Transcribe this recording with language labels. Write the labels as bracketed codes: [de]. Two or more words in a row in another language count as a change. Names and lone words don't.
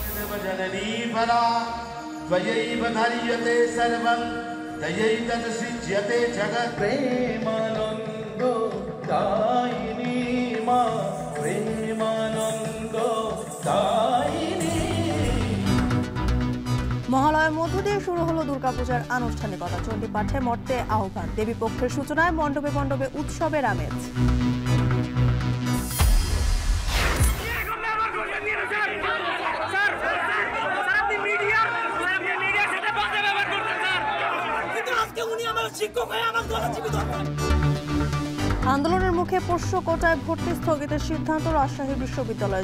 [sa] जननी परा त्वयैव धार्यते सर्वं तयैतत्सृज्यते जगत् प्रेमानंद दायिनी मा प्रेमानंद दायिनी। [bn] মহালয়ার মধ্য দিয়ে শুরু হলো দুর্গাপূজার আনুষ্ঠানিকতা। চণ্ডী পাঠে মর্তে আহ্বান, দেবী পক্ষের সূচনায় মণ্ডপে মণ্ডপে উৎসবের আমেজ। আন্দোলনের মুখে পোষ্য কোটায় ভর্তি স্থগিতের সিদ্ধান্ত রাজশাহী বিশ্ববিদ্যালয়ে।